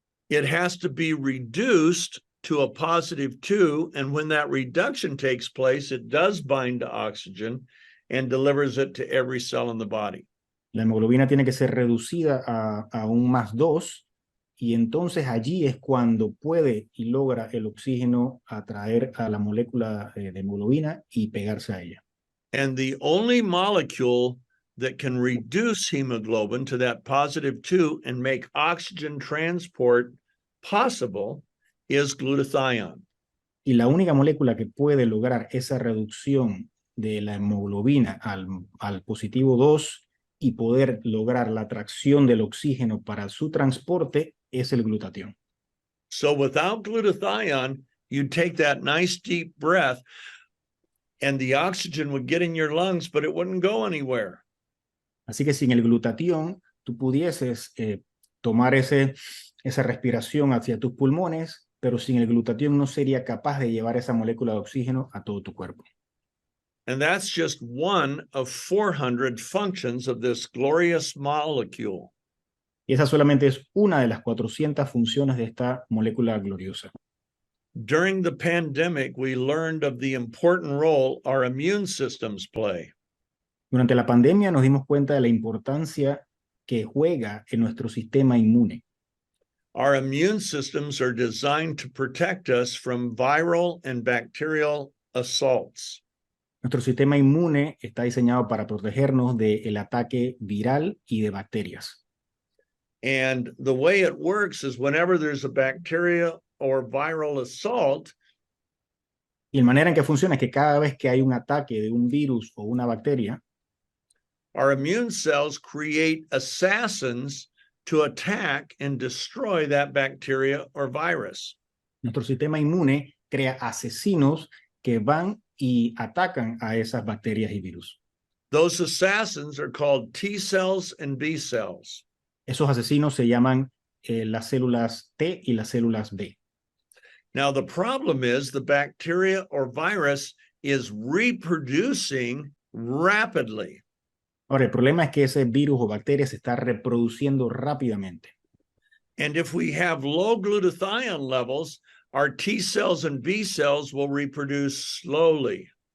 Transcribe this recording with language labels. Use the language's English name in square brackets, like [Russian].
[English] It has to be reduced to a +2, and when that reduction takes place, it does bind to oxygen and delivers it to every cell in the body. [Spanish] La hemoglobina tiene que ser reducida a un +2, y entonces allí es cuando puede y logra el oxígeno atraer a la molécula de hemoglobina y pegarse a ella. [English] And the only molecule that can reduce hemoglobin to that +2 and make oxygen transport possible is glutathione. [Spanish] Y la única molécula que puede lograr esa reducción de la hemoglobina al +2 y poder lograr la atracción del oxígeno para su transporte es el glutatión. [English] So without glutathione, you'd take that nice deep breath and the oxygen would get in your lungs, but it wouldn't go anywhere. [Spanish] Así que sin el glutatión, tú pudieses tomar esa respiración hacia tus pulmones, pero sin el glutatión no sería capaz de llevar esa molécula de oxígeno a todo tu cuerpo. [English] And that's just one of 400 functions of this glorious molecule. [Spanish] Y esa solamente es una de las 400 funciones de esta molécula gloriosa. [English] During the pandemic, we learned of the important role our immune systems play. [Spanish] Durante la pandemia nos dimos cuenta de la importancia que juega en nuestro sistema inmune. [English] Our immune systems are designed to protect us from viral and bacterial assaults. [Spanish] Nuestro sistema inmune está diseñado para protegernos del ataque viral y de bacterias. [English] And the way it works is whenever there's a bacteria or viral assault, [Spanish] Y la manera en que funciona es que cada vez que hay un ataque de un virus o una bacteria, [English] our immune cells create assassins to attack and destroy that bacteria or virus. [Spanish] nuestro sistema inmune crea asesinos que van y atacan a esas bacterias y virus. [English] Those assassins are called T cells and B cells. [Spanish] Esos asesinos se llaman las células T y las células B. [English] Now, the problem is the bacteria or virus is reproducing rapidly. [Spanish] Ahora, el problema es que ese virus o bacteria se está reproduciendo rápidamente. [English] And if we have low glutathione levels, our T cells and B cells will reproduce slowly.